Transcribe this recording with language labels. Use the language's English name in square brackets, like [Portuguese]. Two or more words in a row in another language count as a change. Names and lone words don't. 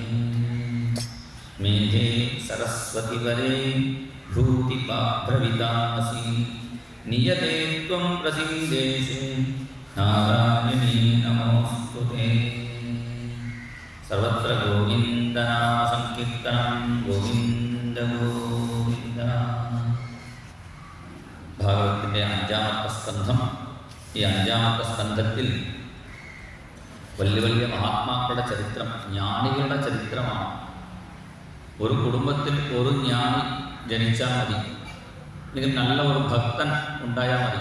[Sanskrit] मेधे सरस्वती वरे भूतिपाभ्रवितामसि नियते त्वं प्रसीदेषु नारायणी नमोस्तुते. सर्वत्र गोविन्दनामसङ्कीर्तनं गोविन्द गोविन्द. [Malayalam] ഭാഗവതത്തിൻ്റെ അഞ്ചാമത്തെ സ്കന്ധം. ഈ അഞ്ചാമത്തെ സ്കന്ധത്തിൽ വലിയ വലിയ മഹാത്മാക്കളുടെ ചരിത്രം, ജ്ഞാനികളുടെ ചരിത്രമാണ്. ഒരു കുടുംബത്തിൽ ഒരു ജ്ഞാനി ജനിച്ചാൽ മതി, അല്ലെങ്കിൽ നല്ല ഒരു ഭക്തൻ ഉണ്ടായാൽ മതി.